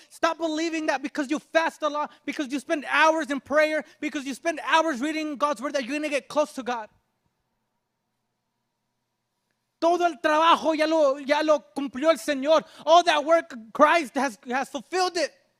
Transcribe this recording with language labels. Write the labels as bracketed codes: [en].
[en] Stop believing that because you fast a lot, because you spend hours in prayer, because you spend hours reading God's word that you're going to get close to God. [es] Todo el trabajo ya lo cumplió el Señor. [en] All that work Christ has fulfilled it.